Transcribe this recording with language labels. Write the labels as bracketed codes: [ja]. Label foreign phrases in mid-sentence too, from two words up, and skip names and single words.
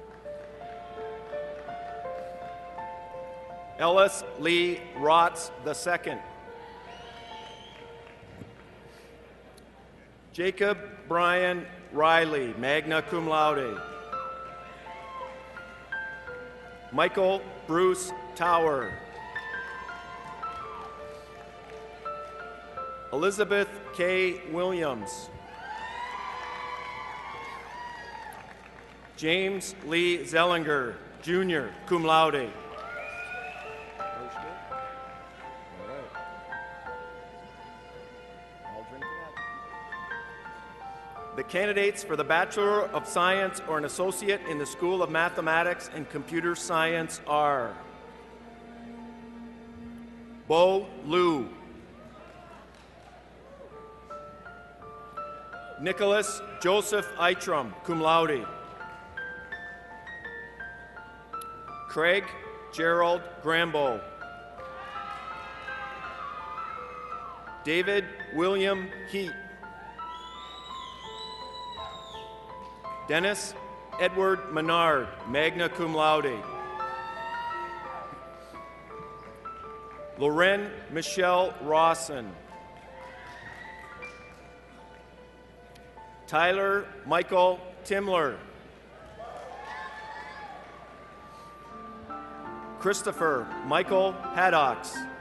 [en] Ellis Lee Rotz II. Jacob Brian Riley, [la] magna cum laude. [en] Michael Bruce Tower. Elizabeth K. Williams. James Lee Zellinger, Jr., [la] cum laude. [en] The candidates for the Bachelor of Science or an Associate in the School of Mathematics and Computer Science are Bo Liu, Nicholas Joseph Eitram, [la] cum laude. [en] Craig Gerald Grambo. David William Heat. Dennis Edward Menard, [la] magna cum laude. [en] Loren Michelle Rawson. Tyler Michael Timler. Christopher Michael Haddocks.